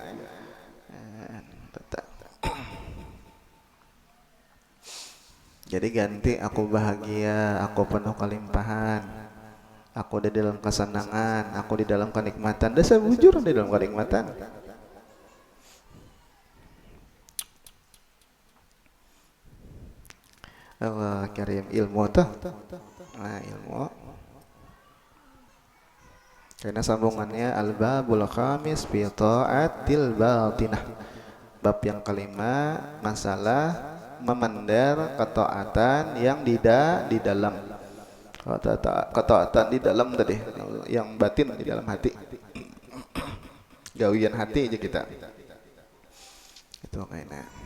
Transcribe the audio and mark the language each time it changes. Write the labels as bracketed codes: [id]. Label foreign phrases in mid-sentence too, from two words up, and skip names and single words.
[bjn] jadi ganti aku bahagia, aku penuh kelimpahan, aku di dalam kesenangan, aku di dalam kenikmatan. Dasar bujur di dalam kenikmatan. Allah karim ilmu tuh. Nah ilmu. Karena sambungannya [ar] الباب الخامس في الطاعات الباطنة. [bjn] Bab yang kelima masalah memandar ketaatan yang di dalam. Ketaatan di dalam tadi, yang batin di dalam hati. Gawian hati aja kita. Itu kayaknya.